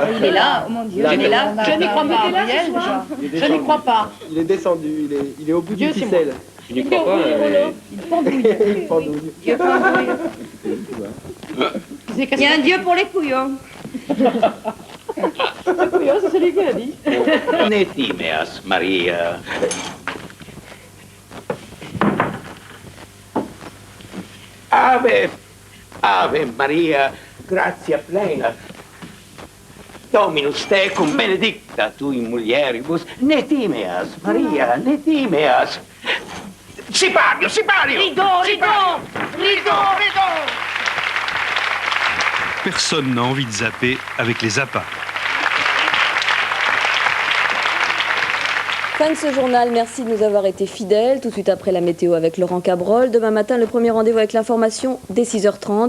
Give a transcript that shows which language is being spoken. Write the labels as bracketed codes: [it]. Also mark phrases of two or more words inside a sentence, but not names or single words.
[fr] Il est là, oh mon Dieu. Il est là. Je n'y crois pas. Je n'y crois pas. Il est descendu, il est au bout Dieu, du c'est ficelle. Je n'y crois pas. Il pendouille. Il pendouille. Dieu pendouille. Il y a un Dieu pour les couillons. Le couillon, c'est celui qui l'a dit. [la] Ne timeas, Maria. Ave Maria, gratia plena. Dominus tecum benedicta tu in mulieribus. Ne timeas, Maria, ne timeas. [it] Sipario, Sipario! [fr] Rideau. personne n'a envie de zapper avec les appâts. Fin de ce journal, merci de nous avoir été fidèles. Tout de suite après la météo avec Laurent Cabrol. Demain matin, le premier rendez-vous avec l'information dès 6h30.